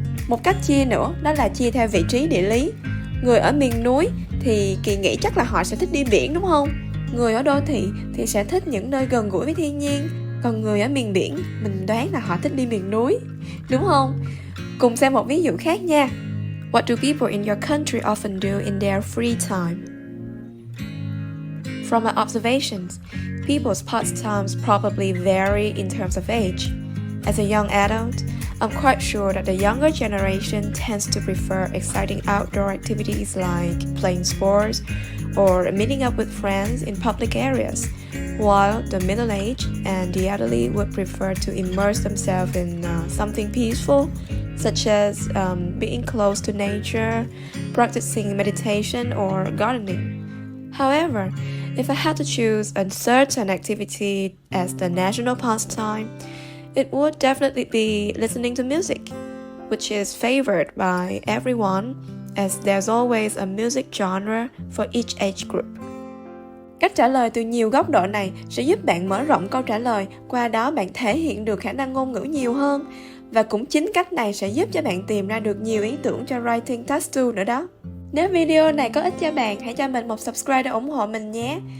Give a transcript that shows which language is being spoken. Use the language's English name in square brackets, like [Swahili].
[Vietnamese] Một cách chia nữa đó là chia theo vị trí địa lý. Người ở miền núi thì kỳ nghỉ chắc là họ sẽ thích đi biển đúng không? Người ở đô thị thì sẽ thích những nơi gần gũi với thiên nhiên, còn người ở miền biển mình đoán là họ thích đi miền núi, đúng không? Cùng xem một ví dụ khác nha. [English] What do people in your country often do in their free time? From my observations, people's pastimes probably vary in terms of age. As a young adult, I'm quite sure that the younger generation tends to prefer exciting outdoor activities like playing sports or meeting up with friends in public areas, while the middle-aged and the elderly would prefer to immerse themselves in something peaceful, such as being close to nature, practicing meditation or gardening. However, if I had to choose a certain activity as the national pastime, it would definitely be listening to music, which is favored by everyone, as there's always a music genre for each age group. [Vietnamese] Cách trả lời từ nhiều góc độ này sẽ giúp bạn mở rộng câu trả lời, qua đó bạn thể hiện được khả năng ngôn ngữ nhiều hơn. Và cũng chính cách này sẽ giúp cho bạn tìm ra được nhiều ý tưởng cho Writing Task 2 nữa đó. Nếu video này có ích cho bạn, hãy cho mình một subscribe để ủng hộ mình nhé.